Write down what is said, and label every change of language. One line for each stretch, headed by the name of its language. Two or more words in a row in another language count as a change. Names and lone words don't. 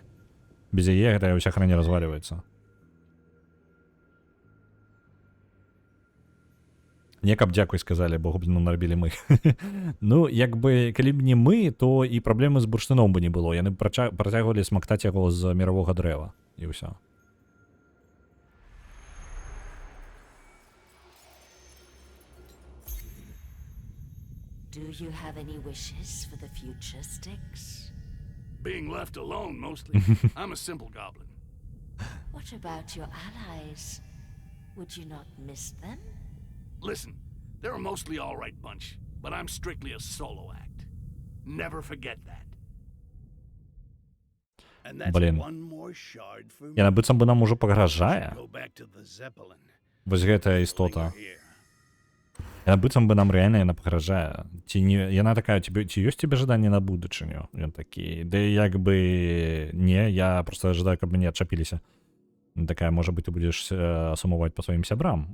Belarusian: Без яе гэтая ўся хрань разваліваецца. Не каб дзякуй сказалі, бо гобліну нарабілі мы. Ну, як бы, калі б не мы, то і праблемы з бурштыном бы не было. Яны працягвалі смактаць яго з міравога дрэва. І ўсё.
English: Do you have any wishes for the future, Styx? Being left alone, mostly. I'm a simple goblin. What about your allies? Would you not miss them? Listen, they're a mostly all-right bunch, but I'm strictly a solo act. Never forget that. And that's
Belarusian: Блін.
English: one more shard for me.
Belarusian: Яна быццам бы нам ужо пагражае.
English: Go back to the Zeppelin.
Belarusian: Вось гэтая істота.
English: Here.
Belarusian: Яна быццам бы нам рэальна яна пагражае. Ці не, яна такая, ці ёсць тебе жаданне на будучыню? Ён такі, да як бы не,
Russian: я просто ожидаю,
Belarusian: каб мяне адчапіліся. Такая, можа быць, ты будзеш сумаваць па сваім сябрам.